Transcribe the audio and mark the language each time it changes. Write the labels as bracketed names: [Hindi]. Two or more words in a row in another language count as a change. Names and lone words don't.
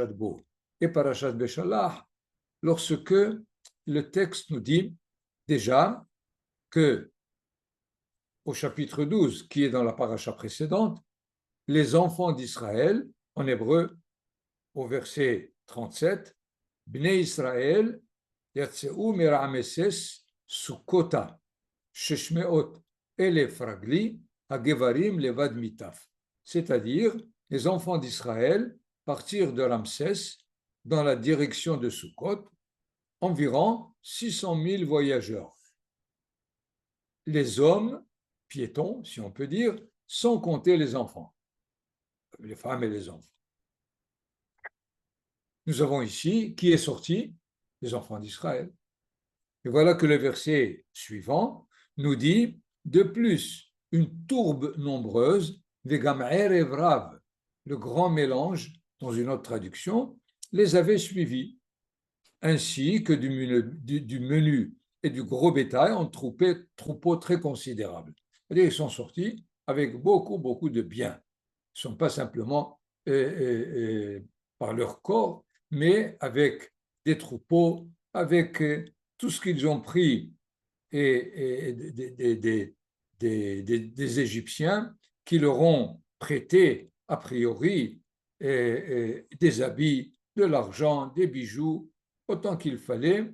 [French] Bo et Parashat Beshalach lorsque le texte nous dit déjà que au chapitre 12, qui est dans la paracha précédente, les enfants d'Israël, en hébreu, au verset 37, [Hebrew] בני ישראל, יצאו מרעמסס סכתה, כשש מאות אלף רגלי, הגברים לבד מטף. [French] C'est-à-dire, les enfants d'Israël partirent de Ramsès dans la direction de Sukkot, environ 600 000 voyageurs. Les hommes piétons, si on peut dire, sans compter les enfants, les femmes et les enfants. Nous avons ici qui est sorti, les enfants d'Israël. Et voilà que le verset suivant nous dit, de plus, une tourbe nombreuse, [Hebrew] וגם ערב רב, [French] le grand mélange, dans une autre traduction, les avait suivis, ainsi que du menu et du gros bétail en troupeaux très considérables. C'est-à-dire qu'ils sont sortis avec beaucoup de biens. Ils ne sont pas simplement par leur corps, mais avec des troupeaux, avec tout ce qu'ils ont pris des Égyptiens qui leur ont prêté, a priori, des habits, de l'argent, des bijoux, autant qu'il fallait.